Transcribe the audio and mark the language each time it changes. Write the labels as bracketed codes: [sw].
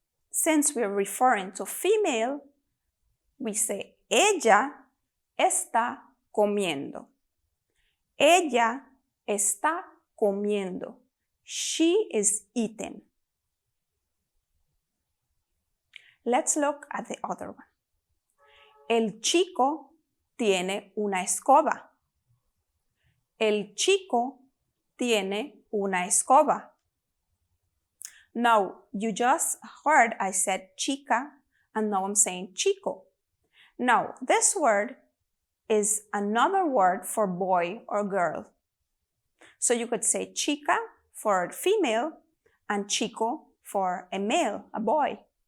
[en] Since we're referring to female, we say [es] ella está comiendo. Ella está comiendo. [en] She is eating. Let's look at the other one. [es] El chico tiene una escoba. El chico tiene una escoba. [en] Now, you just heard I said chica, and now I'm saying chico. Now, this word is another word for boy or girl. So you could say chica for female and chico for a male, a boy.